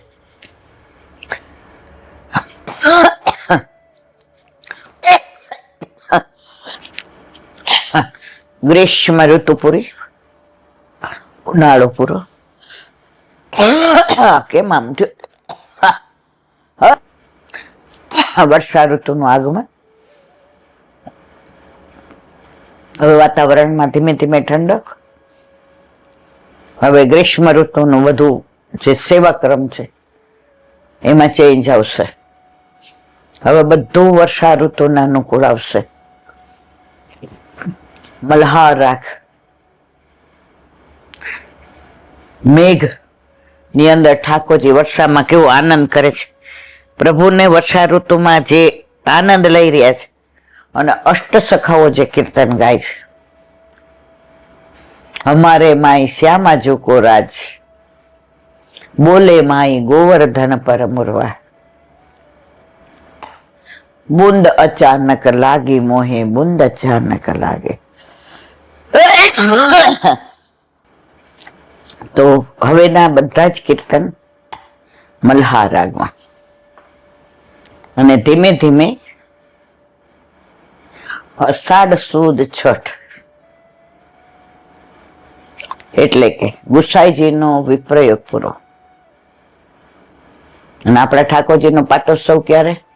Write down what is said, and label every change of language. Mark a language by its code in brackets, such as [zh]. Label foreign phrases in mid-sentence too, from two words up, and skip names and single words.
[gu] ગ્રીષ્મ ઋતુ પૂરી, ઉનાળો પૂરો કેમ આમ વર્ષા ઋતુ નુ આગમન। હવે વાતાવરણમાં ધીમે ધીમે ઠંડક, હવે ગ્રીષ્મ ઋતુનું વધુ જે સેવાક્રમ છે એમાં ચેન્જ આવશે। હવે બધું વર્ષા ઋતુના અનુકૂળ આવશે। મલ્હાર રાખ મેઘ ની અંદર ઠાકોરજી વર્ષામાં કેવો આનંદ કરે છે। પ્રભુને વર્ષા ઋતુમાં જે આનંદ લઈ રહ્યા છે અને અષ્ટ સખાઓ જે કીર્તન ગાય છે, [bra] हमारे माई श्यामा जो को राज, बोले माई गोवर्धन पर मुरवा, बूंद अचानक लागी मोहे बूंद अचानक लागे। [gu] તો હવેના બધા જ કીર્તન મલ્હાર રાગમાં અને ધીમે ધીમે અષાઢ સુદ છઠ એટલે કે ગુસાઈજીનો વિપ્રયોગ પૂરો અને આપણા ઠાકોરજીનો પાટોત્સવ ક્યારે?